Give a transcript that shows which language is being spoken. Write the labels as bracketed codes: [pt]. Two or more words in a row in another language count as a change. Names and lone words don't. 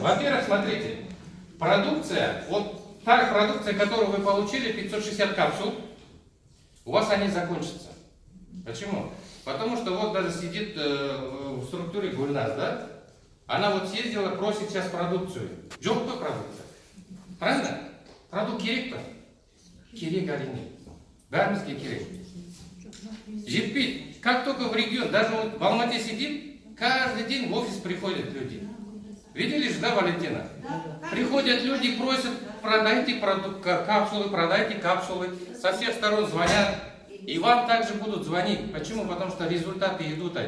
[ru] Во-первых, смотрите, продукция, вот та продукция, которую вы получили, 560 капсул, у вас они закончатся. Почему? Потому что вот даже сидит в структуре Гульназ, да? Она вот съездила, просит сейчас продукцию. [kk] Жоқ по продукция. Правильно? Продукт керек па? Керек әрине. Бәрімізге керек. Жетпейді. [ru] Как только в регион, даже вот в Алмате сидим, каждый день в офис приходят люди. Видели же, да, Валентина? Приходят люди, просят, продайте капсулы, со всех сторон звонят. И вам также будут звонить. Почему? Потому что результаты идут они.